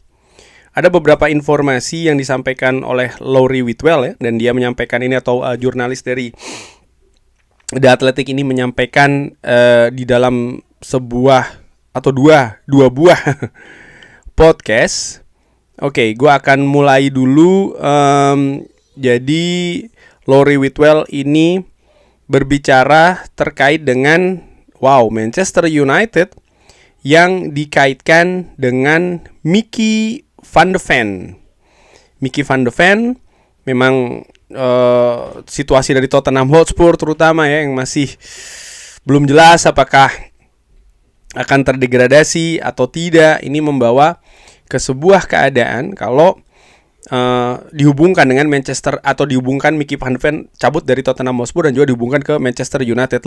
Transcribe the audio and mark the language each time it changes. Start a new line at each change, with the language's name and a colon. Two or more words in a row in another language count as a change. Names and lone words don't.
Indonesian: Ada beberapa informasi yang disampaikan oleh Lowry Whitwell ya, dan dia menyampaikan ini atau jurnalis dari The Athletic ini menyampaikan di dalam sebuah atau dua buah podcast. Oke, gue akan mulai dulu. Jadi Lowry Whitwell ini berbicara terkait dengan Manchester United yang dikaitkan dengan Mickey van de Ven. Mickey van de Ven memang situasi dari Tottenham Hotspur terutama ya, yang masih belum jelas apakah akan terdegradasi atau tidak. Ini membawa ke sebuah keadaan kalau dihubungkan dengan Manchester, atau dihubungkan Mickey van de Ven cabut dari Tottenham Hotspur dan juga dihubungkan ke Manchester United.